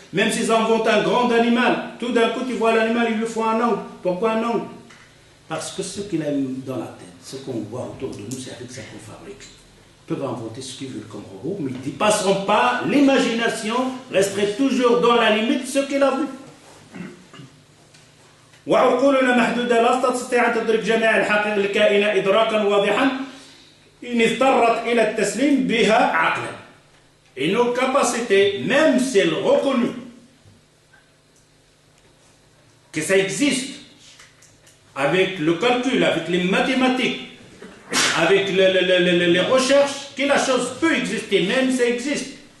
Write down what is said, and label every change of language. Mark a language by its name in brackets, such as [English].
[French] Même s'ils inventent un grand animal, tout d'un coup, tu vois l'animal, ils lui font un angle. Pourquoi un angle? Parce que ce qu'il a dans la tête, ce qu'on voit autour de nous, c'est avec ça qu'on fabrique. Ils peuvent inventer ce qu'ils veulent comme robot, mais ils ne passeront pas. L'imagination resterait toujours dans la limite de ce qu'il a vu. [Arabic] وعقولنا محدودة لا تستطيع أن تدرك جميع الحقائق الكائنة إدراكا واضحا إن اضطرت إلى التسليم بها عقلا. [French] Et nos capacités, même celles reconnues, que ça existe, avec le calcul, avec les mathématiques, avec les recherches, que la chose peut exister, même ça existe.